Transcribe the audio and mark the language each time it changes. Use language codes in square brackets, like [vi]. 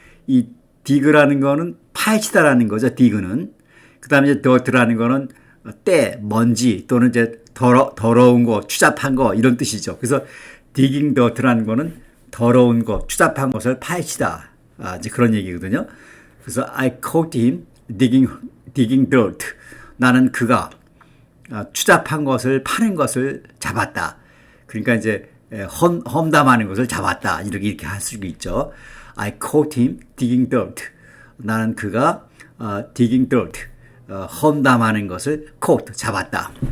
[ko] 이 dig라는 거는 파헤치다라는 거죠. dig는. 그 다음에 이제 dirt라는 거는 때, 먼지 또는 이제 더러운 거, 추잡한 거 이런 뜻이죠. 그래서 digging dirt라는 거는 더러운 거, 추잡한 것을 파헤치다. 이제 그런 얘기거든요. [en] 그래서 I caught him digging dirt. [ko] 나는 그가 추잡한 것을 파는 것을 잡았다. 그러니까 이제 험담하는 것을 잡았다. 이렇게 할 수 있죠. [en] I caught him digging dirt. [ko] 나는 그가 [en] digging dirt, [ko] 험담하는 것을 caught, 잡았다.